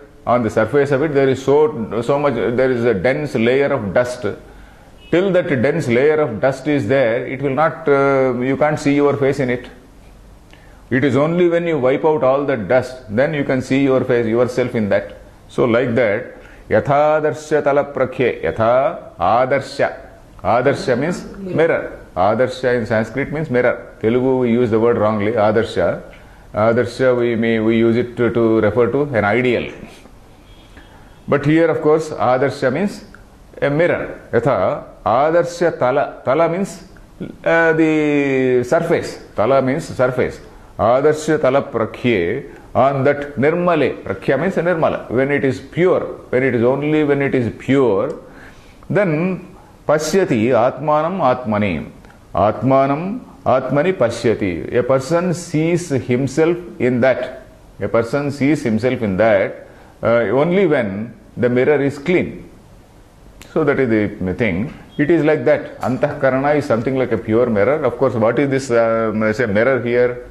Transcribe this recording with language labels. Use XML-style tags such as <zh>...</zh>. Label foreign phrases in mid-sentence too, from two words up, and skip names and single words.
<en>On the surface of it there is so much, there is a dense layer of dust. Till that dense layer of dust is there, it will not, you can't see your face in it. It is only when you wipe out all the dust, then you can see your face, yourself in that. So like that,</en> <sa>यथादर्श तलप्रख्ये, यथा आदर्श.</sa> <en>Adarsya means mirror. Adarsya in Sanskrit means mirror. Telugu we use the word wrongly, adarsya. Adarsya we use it to refer to an ideal. But here of course adarsya means a mirror.</en> <sa>यथा आदर्श तल.</sa> <en>Tala means the surface. Tala means surface.</en> <sa>आदर्श तल प्रख्ये,</sa> <en>on that nirmale. Prakhya means nirmala. When it is pure, when it is only when it is pure, then</en> <sa>पश्यति आत्मानम् आत्मनि. आत्मानम् आत्मनि पश्यति.</sa> <en>A person sees himself in that. A person sees himself in that only when the mirror is clean. So that is the thing. It is like that. Antahkarana is something like a pure mirror. Of course, what is this say mirror here?</en>